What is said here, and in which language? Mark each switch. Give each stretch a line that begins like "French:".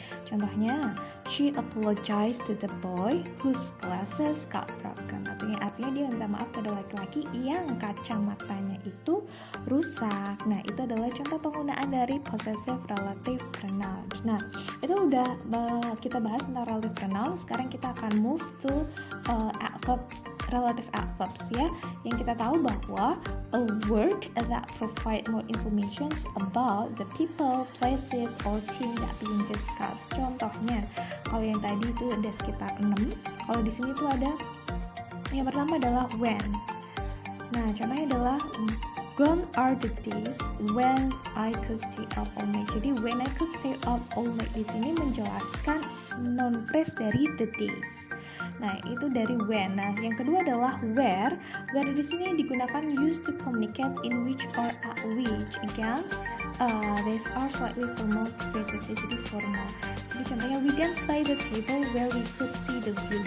Indonesian: Contohnya,
English: she apologized to the boy whose glasses got broken.
Indonesian: Artinya dia minta maaf pada laki-laki yang kacamatanya itu rusak. Nah, itu adalah contoh penggunaan dari possessive relative pronoun. Nah, itu udah kita bahas tentang relative pronoun. Sekarang kita akan
English: move to relative adverbs
Indonesian: ya, yang kita tahu bahwa
English: a word that provide more information about the people, places, or thing that being discussed.
Indonesian: Contohnya, kalau yang tadi itu ada sekitar 6, kalau di sini tuh ada yang pertama adalah when. Nah, contohnya adalah
English: gone are the days when I could stay up all night. Jadi when I could stay up all night
Indonesian: di sini menjelaskan
English: noun phrase dari the days.
Indonesian: Nah, itu dari when. Nah, yang kedua adalah where.
English: Where
Indonesian: di sini digunakan
English: used to communicate in which or at which. Again, these are slightly formal phrases,
Indonesian: jadi formal. Jadi contohnya,
English: we dance by the table where we could see the view.